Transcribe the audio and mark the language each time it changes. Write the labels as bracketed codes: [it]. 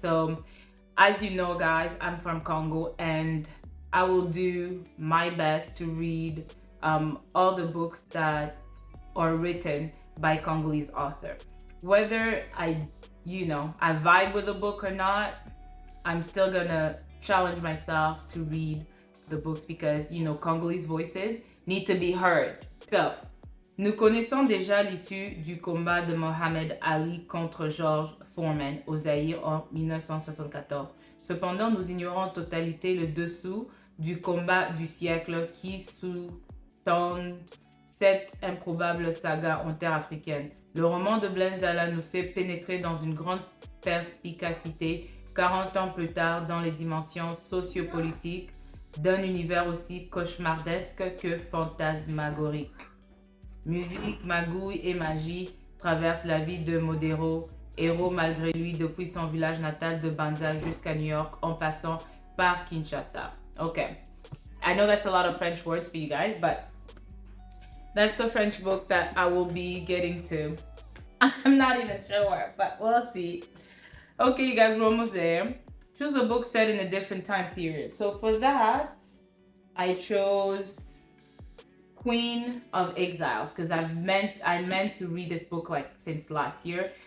[en] So as you know, guys, I'm from Congo, and I will do my best to read all the books that are written by Congolese author. Whether I vibe with the book or not, I'm still gonna challenge myself to read the books because, Congolese voices need to be heard. [fr] So, nous connaissons déjà l'issue du combat de Mohamed Ali contre George Foreman au Zaïre en 1974. Cependant, nous ignorons en totalité le dessous du combat du siècle qui sous-tend cette improbable saga en terre africaine. Le roman de Blaise Ndala nous fait pénétrer dans une grande perspicacité 40 ans plus tard dans les dimensions sociopolitiques d'un univers aussi cauchemardesque que fantasmagorique. Musique, magouille et magie traversent la vie de Modero, héros malgré lui depuis son village natal de Banza jusqu'à New York en passant par Kinshasa. [en] Okay, I know that's a lot of French words for you guys, but that's the French book that I will be getting to. I'm not even sure, but we'll see. Okay, you guys, we're almost there. Choose a book set in a different time period. So for that, I chose Queen of Exiles because I meant to read this book since last year,